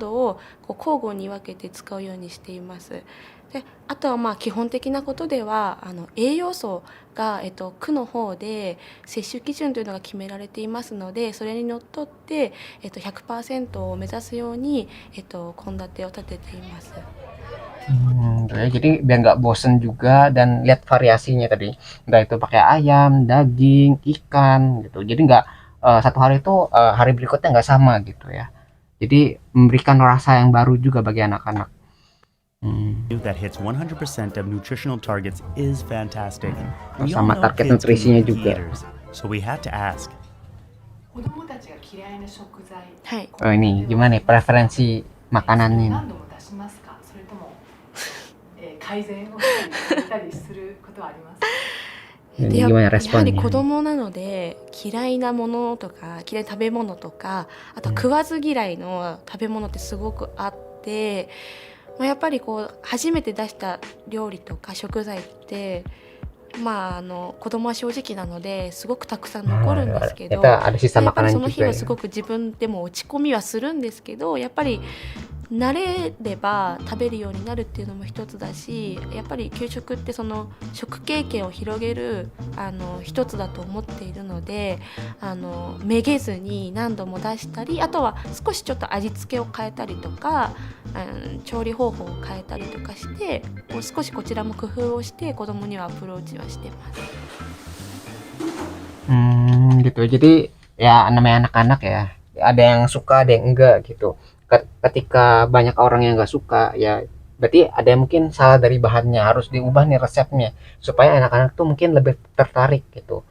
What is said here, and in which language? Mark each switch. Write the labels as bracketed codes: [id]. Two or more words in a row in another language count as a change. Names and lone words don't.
[ja] などをこう交互に分けて使うようにしています。であとはまあ基本的なことでは栄養素が、区の方で摂取基準というのが決められていますので、それにのっとって、100% を目指すように、献立を立てています。 [id] Jadi biar nggak bosen juga dan lihat variasinya tadi, entah itu pakai ayam, daging, ikan gitu. Jadi nggak satu hari itu hari berikutnya nggak sama gitu ya. Jadi memberikan rasa yang baru juga bagi anak-anak. [en] That hits 100% of nutritional targets is fantastic. We all [id] Sama [en] know target kids can [id] nutrisinya [en] be [id] juga. [en] eaters, so we had to ask. [ja] 子供たちが嫌いな食材はい [id] Oh ini gimana nih preferensi makanannya? [ja] 何度も出しますか、それとも、改善をしたりしたりすることはありますか？ [id] Ini [ja] でや [id] gimana [ja] やはり [id] responnya? [ja] 子供なので嫌いなものとか嫌いな食べ物とか、あと食わず嫌いの食べ物ってすごくあって、まあ、やっぱりこう初めて出した料理とか食材ってまあ子供は正直なのですごくたくさん残るんですけど、 [id] Kita ada sisa [ja] やっぱり [id] makanan [ja] その日 [id] juga [ja] は [id] ya. [ja] すごく自分でも落ち込みはするんですけど、やっぱり慣れれば食べるようになるっていうのも一つだし、やっぱり給食ってその食経験を広げる一つだと思っているので、めげずに何度も出したり、あとは少しちょっと味付けを変えたりとか、調理方法を変えたりとかして、こう少しこちらも工夫をして子供にはアプローチはしてます。 [id] Gitu. Jadi ya namanya anak-anak ya, ada yang suka ada yang enggak gitu. Ketika banyak orang yang nggak suka ya berarti ada yang mungkin salah dari bahannya, harus diubah nih resepnya supaya anak-anak tuh mungkin lebih tertarik gitu.